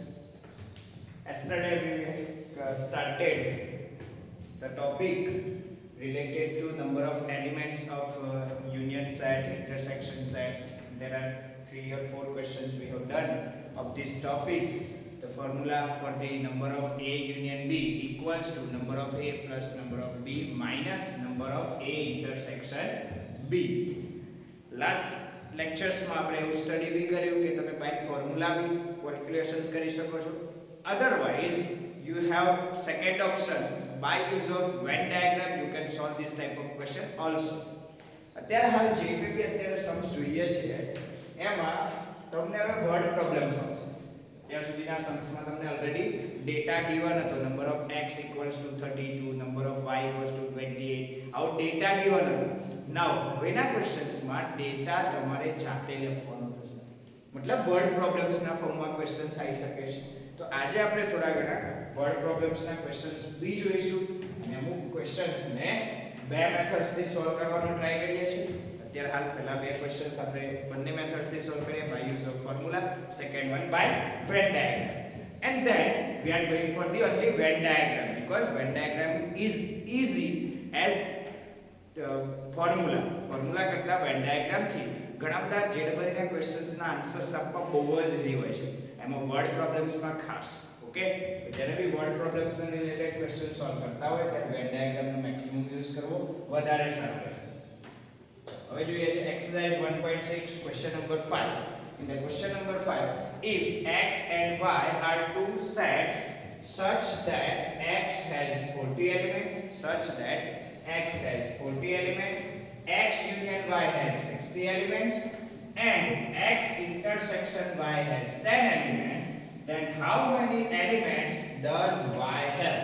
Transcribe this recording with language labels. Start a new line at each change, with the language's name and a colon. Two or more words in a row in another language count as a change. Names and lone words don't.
English: Yesterday we started the topic related to number of elements of union set, intersection sets. There are 3 or 4 questions we have done of this topic. The formula for the number of A union B equals to number of A plus number of B minus number of A intersection B.
Gujarati: લાસ્ટ લેક્ચર્સમાં આપણે એવું સ્ટડી બી કર્યું કે તમે
English: by formula
Gujarati: બી કેલ્ક્યુલેશન્સ કરી શકો છો.
English: અધરવાઇઝ you have second option, by use of Venn diagram you can solve this type of question also.
Gujarati: અત્યારે હાલ જે બી અત્યારે સમ્સ જોઈએ છે એમાં તમને હવે વર્ડ પ્રોબ્લેમ્સ આવશે. અત્યાર સુધીના સમ્સમાં તમને
English: already data given
Gujarati: હતો,
English: number of x equals to 32, number of y equals to 28,
Gujarati: આવો
English: data given
Gujarati: હતો. નાઉ હવેના ક્વેશ્ચન્સમાં ડેટા તમારે જાતે લખવાનો થશે, મતલબ
English: word problemsના
Gujarati: ફોર્મમાં ક્વેશ્ચન્સ આવી શકે છે. તો આજે આપણે થોડા ઘણા
English: word problemsના
Gujarati: ક્વેશ્ચન્સ બી જોઈશું અને અમુક ક્વેશ્ચન્સને બે મેથડ્સથી સોલ્વ કરવાનો ટ્રાય કરીએ છીએ. અત્યારે હાલ પહેલા બે ક્વેશ્ચન્સ આપણે બંને મેથડ્સથી સોલ્વ કરીએ,
English: by use of formula, second one by Venn diagram. And then we are going for the only Venn diagram because Venn diagram is easy as
Gujarati: ફોર્મ્યુલા કરતા વેન ડાયાગ્રામ થી ઘણા બધા જેડબલ ના ક્વેશ્ચન્સ ના આન્સર્સ આપવા બહુ જ ઈઝી હોય છે, એમાં
English: word problems
Gujarati: માં ખાસ. ઓકે, જ્યારે બી
English: word problems
Gujarati: ને રિલેટેડ ક્વેશ્ચન સોલ્વ કરતા હોય ત્યારે વેન ડાયાગ્રામ નો
English: maximum use
Gujarati: કરવો વધારે સારું રહેશે. હવે જોઈએ છે
English: exercise 1.6 question number 5. In the question number 5, if x and y are two sets such that x has 40 elements, x has 40 elements, x union y has 60 elements, and x intersection y has 10 elements, then how many elements does y have?